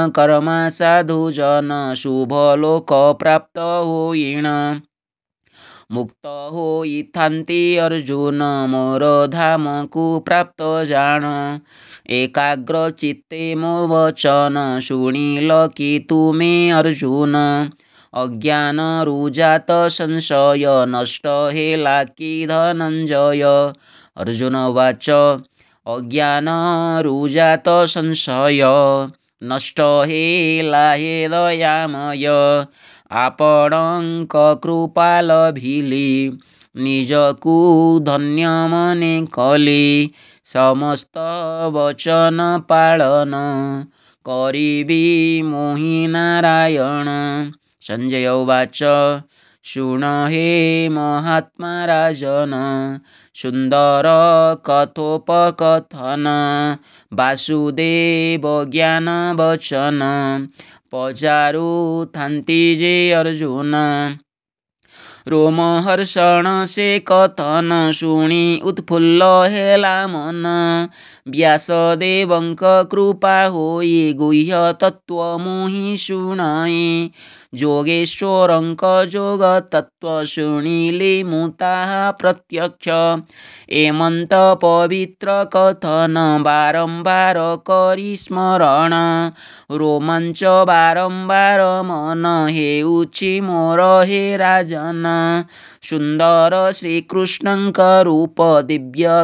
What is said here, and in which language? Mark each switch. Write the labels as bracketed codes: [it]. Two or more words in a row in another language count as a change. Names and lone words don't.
[or] କର୍ମା ସାଧୁ ଜନ ଶୁଭ ଲୋକ ପ୍ରାପ୍ତ ହୋଇଣ ମୁକ୍ତ ହୋଇଥାନ୍ତି ଅର୍ଜୁନ ମୋର ଧାମ କୋ ପ୍ରାପ୍ତ ଜାଣ ଏକାଗ୍ର ଚିତ୍ତେ ମୋ ବଚନ ଶୁଣିଲ କି ତୁମେ ଅର୍ଜୁନ ଅଜ୍ଞାନ ରୁଜାତ ସଂଶୟ ନଷ୍ଟ ହେଲା କି ଧନଞ୍ଜୟ ଅର୍ଜୁନ ବାଚ ଅଜ୍ଞାନ ରୁଜାତ ସଂଶୟ ନଷ୍ଟ ହେଲା ହେ ଦୟାମୟ ଆପଣଙ୍କ କୃପା ଲଭିଲି ନିଜକୁ ଧନ୍ୟ ମନେ କଲି ସମସ୍ତ ବଚନ ପାଳନ କରିବି ମୋହି ନାରାୟଣ [sa] संजय उवाच [or] ଶୃଣ ହେ ମହାତ୍ମା ରାଜନ ସୁନ୍ଦର କଥୋପକଥନ ବାସୁଦେବ ଜ୍ଞାନ ବଚନ ପଚାରୁଥାନ୍ତି ଯେ ଅର୍ଜୁନ ରୋମହର୍ଷଣ ସେ କଥନ ଶୁଣି ଉତ୍ଫୁଲ୍ଲ ହେଲା ମନ ବ୍ୟାସଦେବଙ୍କ କୃପା ହୋଇ ଗୁହ୍ୟ ତତ୍ତ୍ୱ ମୋହି ଶୁଣାଇ ଯୋଗେଶ୍ୱରଙ୍କ ଯୋଗ ତତ୍ତ୍ୱ ଶୁଣିଲି ମୁତାହା ପ୍ରତ୍ୟକ୍ଷ ଏମନ୍ତ ପବିତ୍ର କଥନ ବାରମ୍ବାର କରି ସ୍ମରଣ ରୋମାଞ୍ଚ ବାରମ୍ବାର ମନ ହେଉଛି ମୋର ହେ ରାଜନ ସୁନ୍ଦର ଶ୍ରୀକୃଷ୍ଣଙ୍କ ରୂପ ଦିବ୍ୟ